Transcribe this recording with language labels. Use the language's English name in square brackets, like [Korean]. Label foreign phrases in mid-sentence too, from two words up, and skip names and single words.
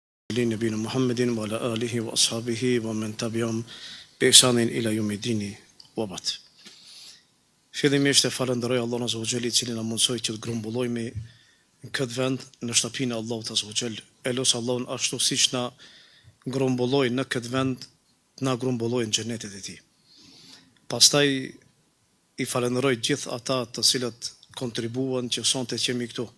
[Arabic] نبينا محمد وعلى آله وأصحابه ومن تبعهم بإحسان إلى يوم الدين وبعد. [Albanian] Fillimisht e falenderoj Allahun [Arabic] عز وجل [Albanian] I cili na mundsoi që të grumbullojmë në këtë vend në shtëpinë e Allahut [Arabic] عز وجل. [Albanian] Elos Allahun ashtu siç na grumbulloi në këtë vend, na grumbulloi në xhenetin e Tij. Pastaj I falenderoj gjithë ata të cilët kontribuan që sonte që jemi këtu.